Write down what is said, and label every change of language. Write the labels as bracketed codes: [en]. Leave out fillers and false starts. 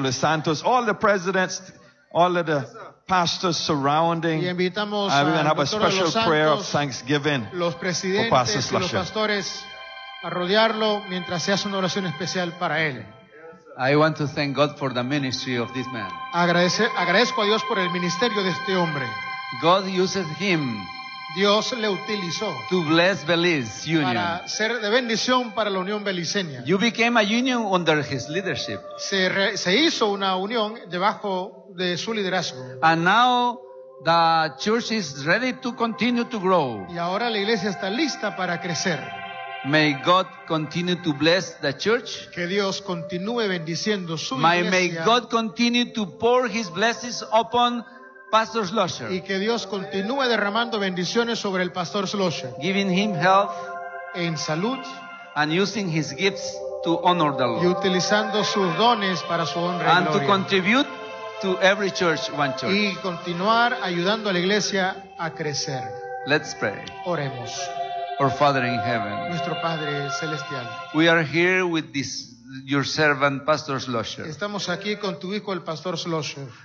[en] Los Santos, all the presidents, all of the pastors surrounding. [es] Y invitamos [en] a we're going to have a special prayer of thanksgiving [es] los presidentes [en] for Pastor Slusher. [es] Y los pastores a rodearlo mientras se hace una oración especial para él. [en] I want to thank God for the ministry of this man. [es] Agradezco a Dios por el ministerio de este hombre. [en] God uses him. [es] Dios le utilizó. [en] To bless Belize Union. [es] Para ser de bendición para la Unión Beliceña. [en] You became a union under his leadership. [es] Se hizo una unión debajo de su liderazgo. [en] And now the church is ready to continue to grow. [es] Y ahora la iglesia está lista para crecer. [en] May God continue to bless the church. [es] Que Dios continúe bendiciendo su [en] iglesia. May God continue to pour his blessings upon Pastor Slusher. [es] Y que Dios continúe derramando bendiciones sobre el Pastor Slusher. [en] Giving him health. [es] En salud. [en] And using his gifts to honor the Lord. [es] Y utilizando sus dones para su honra y gloria. [en] And to contribute to every church, one church. [es] Y continuar ayudando a la iglesia a crecer. [en] Let's pray. [es] Oremos. [en] Our Father in heaven. [es] Nuestro Padre celestial. [en] We are here with this your servant Pastor Slusher. [es] Estamos aquí con tu hijo el Pastor Slusher.